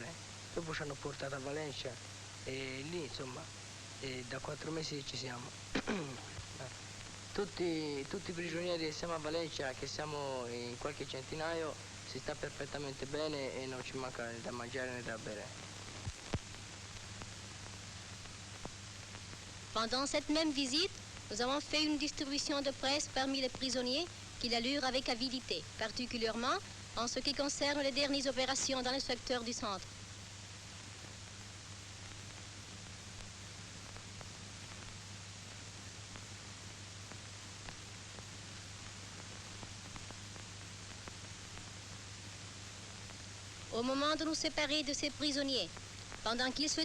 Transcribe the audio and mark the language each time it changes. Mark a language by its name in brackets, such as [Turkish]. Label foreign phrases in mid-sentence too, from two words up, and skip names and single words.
[Italian] Dopo ci hanno portato a Valencia e lì insomma da 4 mesi ci siamo. Tutti i prigionieri che siamo a Valencia, che siamo in qualche centinaio, si sta perfettamente bene e non ci manca né da mangiare né da bere. [French] Pendant cette même visite, nous avons fait une distribution de presse parmi les prisonniers qui la lurent avec avidité, particulièrement en ce qui concerne les dernières opérations dans le secteur du centre. Au moment de nous séparer de ces prisonniers, pendant qu'ils se